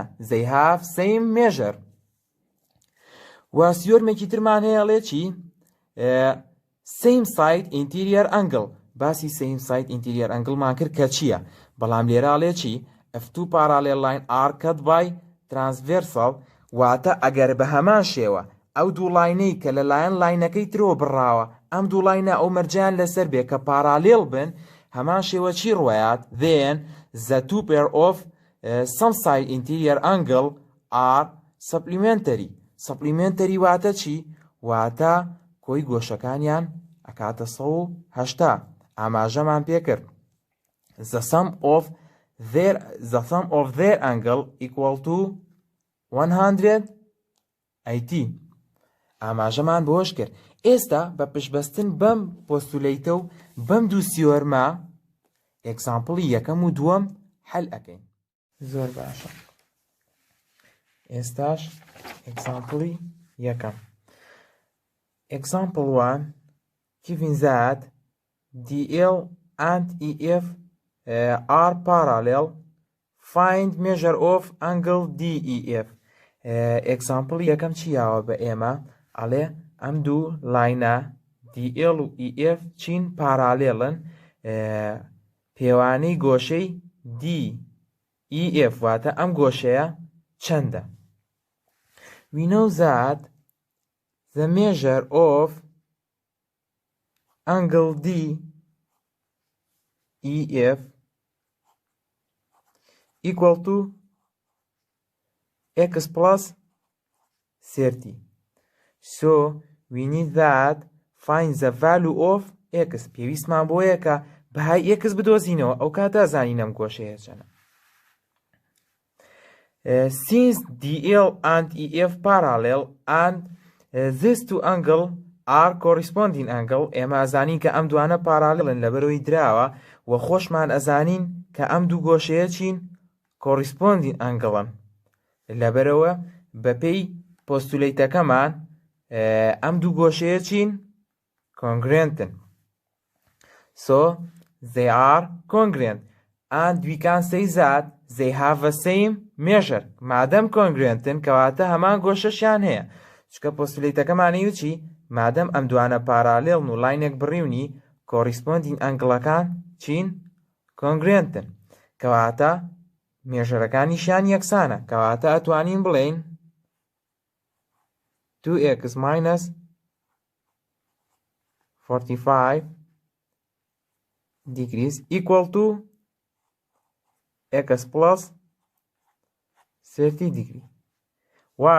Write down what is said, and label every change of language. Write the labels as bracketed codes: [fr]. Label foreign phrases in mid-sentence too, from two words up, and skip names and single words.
[en] they have same measure. [ckb] و سیۆرمێکی ترمان هەیە ئەڵێ چی؟ [en] same side interior angle. [ckb] باسی [en] same side interior angle [ckb] مان کرد کە چییە؟ بەڵام لێرە ئەڵێ چی؟ [en] if two parallel lines are cut by transversal [ckb] واتە ئەگەر بە هەمان شێوە ئەو دوو لاینەی کە لەلایەن لاینەکەی ترەوە بڕاوە ئەم دوو لاینە ئەو مەرجیان لەسەر بێ کە پارالێڵ بن هەمان شێوە چی ڕوایات؟ then the two pair of some side interior angle are supplementary. supplementary واتە چی؟ واتە کۆی گۆشەکانیان ئەکاتە 180. ئاماژەمان پێ کرد [en] the sum of their angle equal to 180. [ckb] ئاماژەمان بۆش کرد. ئێستا بە پشتبەستن بەم پۆستولیتە و بەم دوو سیۆرمە ئێکزامپڵی یەکەم و دووەم حەل ئەکەین. زۆر باشە. ئێستاش ئێکزامپڵی یەکەم. [en] Example 1, given that DL and EF are parallel, find measure of angle DEF. [ckb] Example یەکەم چیاوە بە ئێمە؟ ئەڵێ ئەم دوو لاینە DL و EF چین پارالێڵن، پێوانەی گۆشەی DEF واتە ئەم گۆشەیە چەندە؟ [en] We know that the measure of angle DEF equal to x plus 30. So we need that find the value of x. [ckb] پێویستمان بۆیە کە بەهای x بدۆزینەوە، ئەو کاتە زانینەم گۆشەیە چەندە. [en] Since DL and EF parallel and these two angle are corresponding angle، [ckb] ئێمە ئەزانین کە ئەم دوانە پارالێڵن لەبەرەوەی دراوە و خۆشمان ئەزانین کە ئەم دوو گۆشەیە چین [en] corresponding angle- [ckb] ن، لەبەرەوە بەپێی پۆستولیتەکەمان ئەم دوو گۆشەیە چین congruent-ن. [en] So they are congruent and we can say that they have the same measure. [ckb] مادەم congruent-ن کەواتە هەمان گۆشەشیان هەیە، چکە پۆستولیتەکەمانەی چی؟ مادەم ئەم دوانە پارالێڵن و لاینێک بڕیونی [en] corresponding angle- [ckb] ەکان چین congruent-ن، کەواتە مێژەرەکانیشیان یەکسانە، کەواتە ئەتوانین بڵێین [en] 2x minus 45 degrees equal to x plus 30 degree. Why?